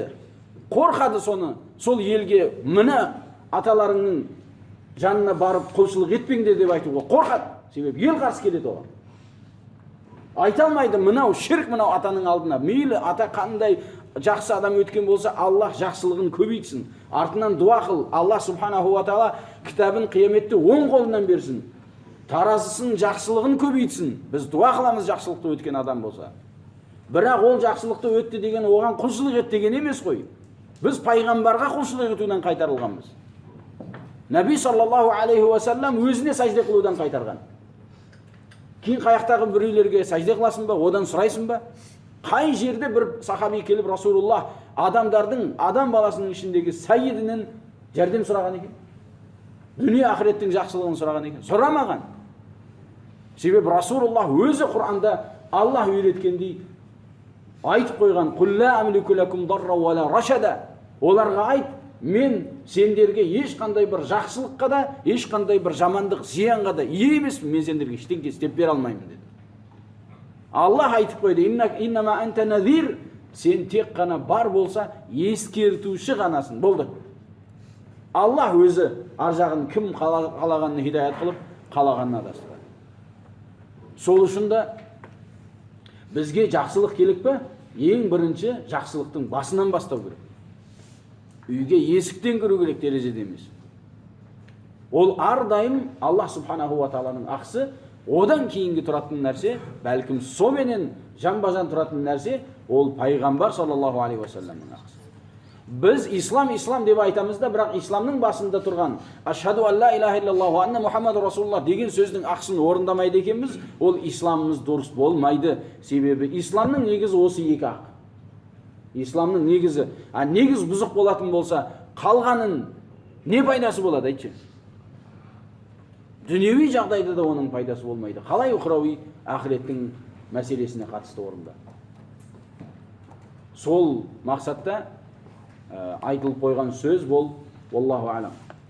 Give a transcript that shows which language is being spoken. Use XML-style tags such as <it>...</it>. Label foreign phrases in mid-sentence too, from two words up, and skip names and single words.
<kk>Қорқады соны, сол елге мына аталарыңның жанына барып құлшылық етпеңдер деп айтуға қорқады. Себебі ел қарсы келеді оған. Айта алмайды, мынау ширк, мынау атаның алдына. Мейлі ата қандай жақсы адам өткен болса, Аллах жақсылығын көбейтсін. Артынан дуа қыл, Аллах</kk> <ar>سبحانه وتعالى</ar> <kk>кітабын қияметте оң қолынан берсін. Таразысын жақсылығын көбейтсін. Біз дуа қыламыз жақсылықты өткен адам болса. Бірақ ол жақсылықты өтті деген оған құлшылық ет деген емес қой. Біз пайғамбарға құлшылық етуден қайтарылғанбыз. Наби</kk> <ar>صلى الله عليه وسلم</ar> <kk>өзіне сәжде қылудан қайтарған. Кейін қаяқтағы біреулерге сәжде қыласың ба, одан сұрайсың ба? Қай жерде бір сахаби келіп Расулуллах адам баласының ішіндегі сәйідінен жәрдем сұраған екен? Дүние ақыреттің жақсылығын сұраған екен? Сұрамаған. Себебі Расулуллах өзі Құранда Аллах үйреткендей айтып қойған:</kk> <ar>"قل لا أملك لكم ضرا ولا رشدا."</ar> <kk>Оларға айт, мен сендерге ешқандай бір жақсылыққа да, ешқандай бір жамандық зиянға да ие емеспін, мен сендерге ештеңе істеп бере алмаймын деді. Аллах айтып қойды:</kk> <ar>"إنما أنت نذير",</ar> <kk>сен тек қана бар болса ескертуші ғанасың. Болды. Аллах өзі ар жағын кім қалағанын хидаят қылып, қалағанын адастырады. Сол үшін де бізге жақсылық керек пе? Ең бірінші жақсылықтың басынан бастау керек. Үйге есіктен кіру керек, терезеден емес. Ол ардайым Аллах</kk> <ar>سبحانه وتعالى</ar> <kk>ақысы. Одан кейінгі тұратын нәрсе, бәлкім соменен жан-бажан тұратын нәрсе, ол пайғамбар</kk> <ar>صلى الله عليه وسلم</ar> <kk>ақысы. Біз ислам деп айтамыз да, бірақ исламның басында тұрған</kk> <ar>أشهد أن لا إله إلا الله وأن محمدا رسول الله</ar> <kk>деген сөздің ақысын орындамайды екенбіз, ол исламымыз дұрыс болмайды. Себебі исламның негізі осы екі ақ. Исламның негізі, негіз бұзық болатын болса, қалғанын не пайдасы болады, айтшы? Дүниеви жағдайда да оның пайдасы болмайды. Қалай ұхрауи ақыреттің мәселесіне қатысты орында. Сол мақсатта айтылып қойған сөз бол.</kk> <ar>والله أعلم.</ar>